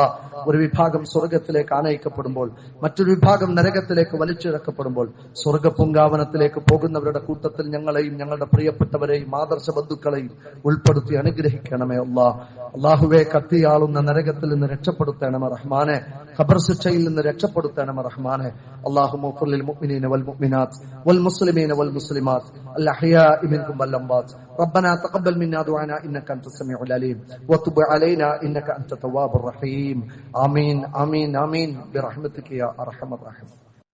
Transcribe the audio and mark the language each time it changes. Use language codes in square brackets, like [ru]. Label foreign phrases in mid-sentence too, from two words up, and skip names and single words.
[ml] ഒരു വിഭാഗം സ്വർഗത്തിലേക്ക് ആനയിക്കപ്പെടുമ്പോൾ മറ്റൊരു വിഭാഗം നരകത്തിലേക്ക് വലിച്ചിഴക്കപ്പെടുമ്പോൾ സ്വർഗപൂങ്കാവനത്തിലേക്ക് പോകുന്നവരുടെ കൂട്ടത്തിൽ ഞങ്ങളെയും ഞങ്ങളുടെ പ്രിയപ്പെട്ടവരെയും ആദർശ ബന്ധുക്കളെയും ഉൾപ്പെടുത്തി അനുഗ്രഹിക്കണമേ അല്ലാ. അല്ലാഹുവേ, കത്തിയാളുന്ന നരകത്തിൽ നിന്ന് രക്ഷപ്പെടുത്തണമേ റഹ്മാനെ. ഖബർ ശിക്ഷയിൽ നിന്ന് രക്ഷപ്പെടുത്തണമേ റഹ്മാനെ. [ar] اللهم اغفر للمؤمنين والمؤمنات والمسلمين والمسلمات الأحياء منكم والأموات. ربنا تقبل منا دعانا انك انت السميع العليم وتب علينا انك انت التواب الرحيم. آمين آمين آمين برحمتك يا ارحم الراحمين.